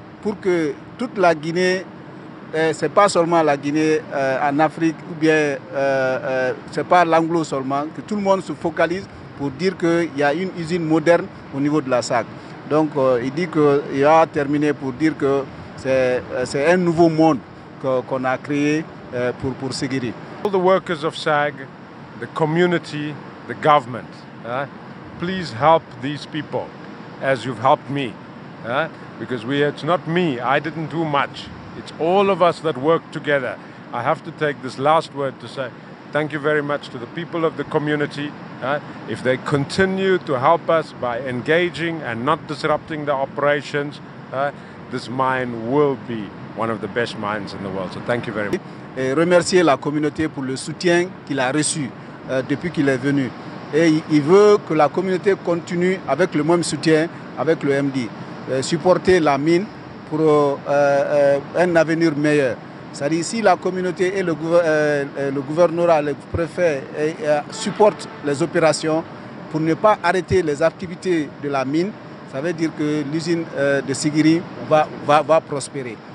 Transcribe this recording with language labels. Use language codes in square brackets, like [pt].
[fr] pour que toute la Guinée, ce n'est pas seulement la Guinée en Afrique, ou bien ce n'est pas l'anglo seulement, que tout le monde se focalise pour dire qu'il y a une usine moderne au niveau de la SAG. Donc il dit qu'il a terminé pour dire que c'est un nouveau monde qu'on a créé pour Siguiri. [en] All the workers of SAG, the community, the government, please help these people as you've helped me. Because it's not me, I didn't do much. It's all of us that work together. I have to take this last word to say thank you very much to the people of the community. If they continue to help us by engaging and not disrupting the operations, this mine will be one of the best mines in the world. So thank you very much. [fr] Et remercier la communauté pour le soutien qu'il a reçu depuis qu'il est venu. Et il veut que la communauté continue avec le même soutien avec le MD. Supporter la mine pour un avenir meilleur. C'est-à-dire si la communauté et le gouvernorat, le préfet supportent les opérations pour ne pas arrêter les activités de la mine, ça veut dire que l'usine de Siguiri va prospérer.